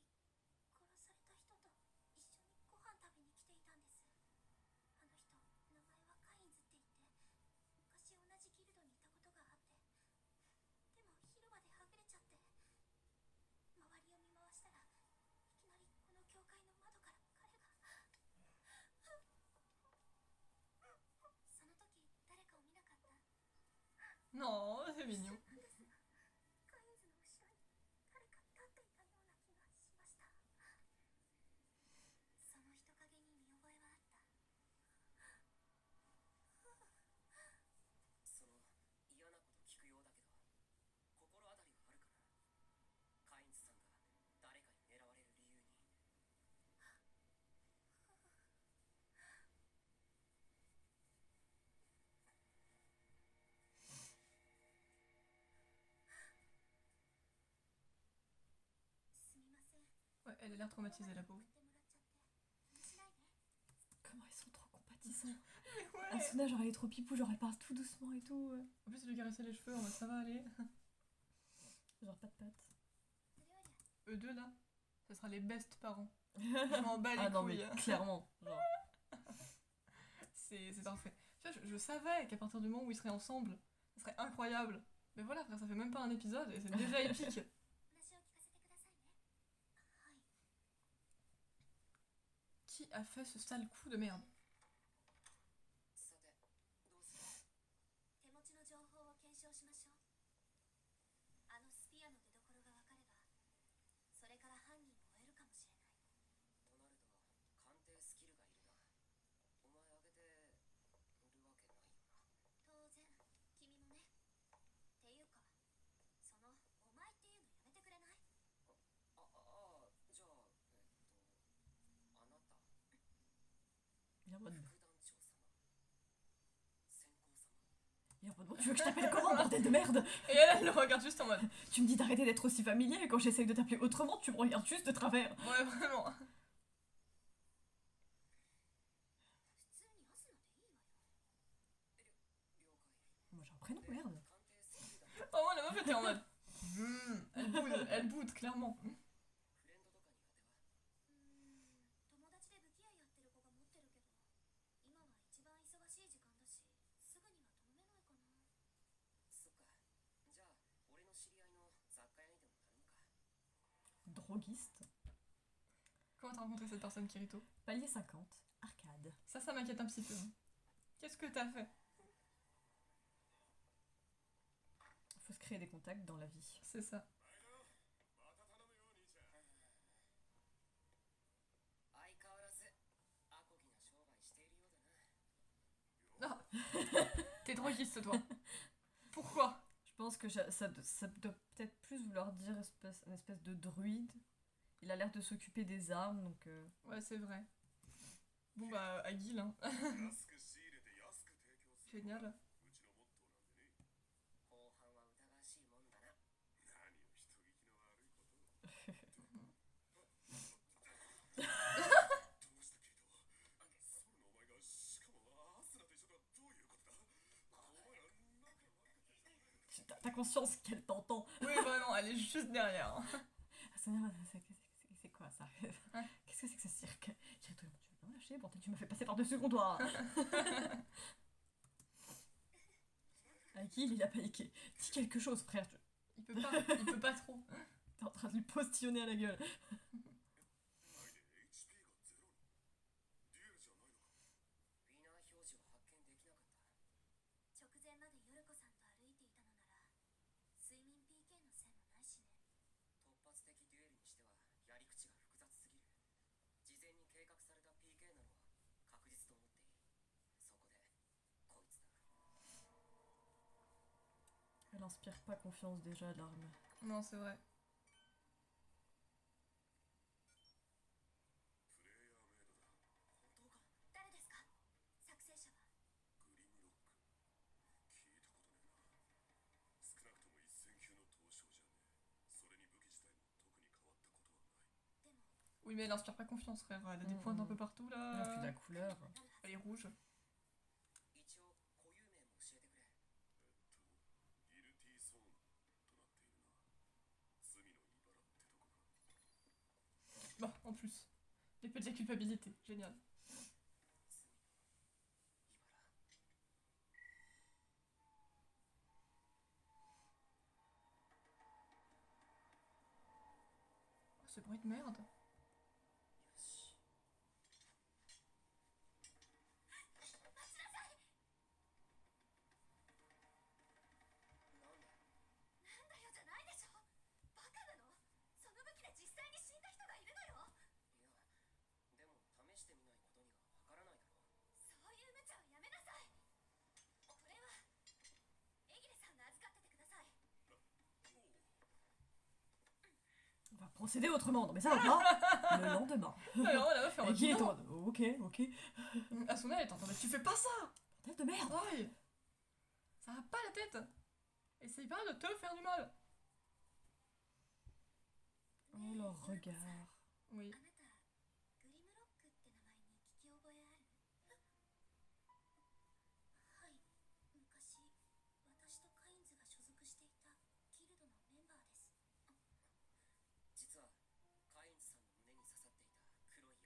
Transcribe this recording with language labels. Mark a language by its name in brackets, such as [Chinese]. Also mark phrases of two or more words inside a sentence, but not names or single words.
[Japanese] 殺された人と一緒にご飯食べに来ていたんですあの人名前はカインズって言って昔同じギルドにいたことがあってでも広場ではぐれちゃって周りを見回したらいきなりこの教会の窓から彼がその時誰かを見なかった [French] Non, c'est mignon. [Japanese] カインズの後ろに誰か立っていたような気がしましたその人影に見覚えはあったその嫌なこと聞くようだけど心当たりはあるかなカインズさんが誰かに狙われる理由にすみません [French] Ouais, elle a l'air traumatisée la pauvre. [Japanese] 送ってもらっちゃって気にしないで [French] Comment ils sont trop compatissants. Ouais. Asuna, genre, elle est trop pipou, genre, elle parle tout doucement et tout. En plus, elle lui caressait les cheveux en mode ça va aller. Genre, pas de pattes. [Japanese] それより [French] Eux deux là, ce sera les best parents. Je m'en bats les Ah non, mais couilles. clairement. Genre. C'est parfait. Tu vois, je savais qu'à partir du moment où ils seraient ensemble, ce serait incroyable. Mais voilà, frère, ça fait même pas un épisode et c'est déjà épique. Qui a fait ce sale coup de merde? [Japanese] さてどうする手持ちの情報を検証しましょう。あのスピアの出所が分かればそれから犯人を追えるかもしれない。となると鑑定スキルがいるな。お前あげてるわけないよな。当然君もね。っていうかそのお前っていうのやめてくれない？じゃああなた [French] Il est en mode, [Japanese] 副団長様先行様 [French] il est en mode, bon, tu veux que je t'appelle comment, bordel de merde? Et elle le regarde juste en mode. Tu me dis d'arrêter d'être aussi familier, et quand j'essaye de t'appeler autrement, tu me regardes juste de travers. Ouais, vraiment. [Japanese] 普通にアスナでいいわよ。了解。 [French] Moi j'ai un prénom, merde. [Japanese] 鑑定スキルだ。 [French] Oh, moi, la meuf était en mode. Elle boude, clairement. [Japanese] フレンドとか苦手は友達で武器屋やってる子が持ってるけど今は一番忙しい時間だしすぐには頼めないかな。そっか。じゃあ俺の知り合いの雑貨屋にでも頼むか。 [French] Droguiste. Comment t'as rencontré cette personne, Kirito? Palier 50. Arcade. Ça m'inquiète un petit peu. Qu'est-ce que t'as fait? Faut se créer des contacts dans la vie. C'est ça. [Japanese] 相変わらずアコギな商売しているようだな。 [French] Ah. T'es droguiste, toi. Pourquoi? Je pense que ça doit peut-être plus vouloir dire une espèce de druide. Il a l'air de s'occuper des armes, donc... Ouais, c'est vrai. Bon, bah, Aguil, hein. [Japanese] 安く仕入れて安く提供する [French] Génial. [Japanese] うちのモットーなんでね。後半は疑わしいもんだな。何を人聞きの悪いこと。どうしたケイト。ソルのお前がしかもアスナと一緒だ。どういうことだ。お前らなんか悪くて。 [French] T'as conscience qu'elle t'entend. Oui, vraiment, elle est juste derrière. Hein. C'est quoi ça? Qu'est-ce que c'est que ce cirque? Tu veux bien me lâcher? Bon, tu m'as fait passer par-dessus le comptoir. Akil, il a paniqué. Dis quelque chose, frère. Il peut pas trop. T'es en train de lui postillonner à la gueule. [Japanese] ないで HP がゼロに。デュエルじゃないのか。ウィナー表示を発見できなかった。直前までヨルコさんと歩いていたのなら睡眠 PK の線もないしね。突発的デュエルにしてはやり口が複雑すぎる。事前に計画された PK なのは確実と思っていい。そこでこいつだ。 [French] Elle inspire pas confiance déjà, l'arme. Non, c'est vrai. [Japanese] プレイヤーメイドだ。本当か。誰ですか。作成者は。グリムロック。聞いたことねえな。少なくとも一戦級の闘将じゃねえ。それに武器自体も特に変わったことはない。でも [French] Oui, mais elle inspire pas confiance, frère. Elle a des pointes un peu partout, Ah, puis la là. couleur. [Japanese] なるはず。 [French] Elle est rouge. [Japanese] 一応固有名も教えてくれ。ギルティーソーンとなっているな。罪の茨ってとこか。 [French] Bon, en plus. Les peu de la culpabilité. Génial. [Japanese] 罪の茨。 [French] Oh, ce bruit de merde. [Japanese] よし。待ちなさい。なんだよじゃないでしょ。バカなの。その武器で実際に死んだ人がいるのよ。いや、でも試してみないことにはわからないだろ。そういう無茶はやめなさい。これはエギレさんが預かっててください。 [French] On va procéder autrement. Non mais ça va pas. Le lendemain. Alors, la meuf est en mode. Akil est en Non. mode, ok, ok. Asuna, elle est en mode. Tu fais pas ça. Bordel de merde. Ouais. Ça va pas la tête. Essaye pas de te faire du mal. Oh leur regard. Oui. [Japanese] あなたグリムロックって名前に聞き覚えある？はい、昔私とカインズが所属していたギルドのメンバーです。実はカインズさんの胸に刺さっていた黒い槍。